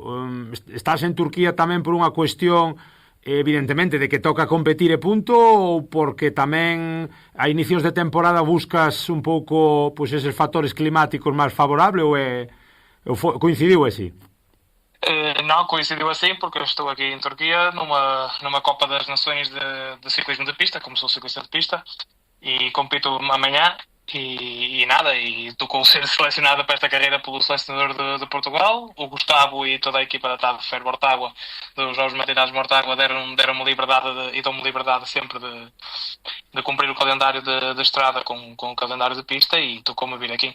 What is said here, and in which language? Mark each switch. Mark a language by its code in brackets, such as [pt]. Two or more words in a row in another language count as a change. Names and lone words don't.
[gl] Estás en Turquía tamén por unha cuestión evidentemente de que toca competir e punto, ou porque tamén a inicios de temporada buscas un pouco pois eses factores climáticos máis favorables, ou coincidiu así? Non, [pt] coincidiu assim porque eu estou aqui em Turquia numa Copa das Nações de ciclismo de pista, como sou ciclista de pista, e compito amanhã e nada, e estou com ser selecionado para esta carreira pelo selecionador de Portugal. O Gustavo e toda a equipa da TAB Fer Mortágua, dos Jogos Matinais de Mortágua, deram-me liberdade e dão-me liberdade sempre de cumprir o calendário de estrada com o calendário de pista, e tocou-me vir aqui.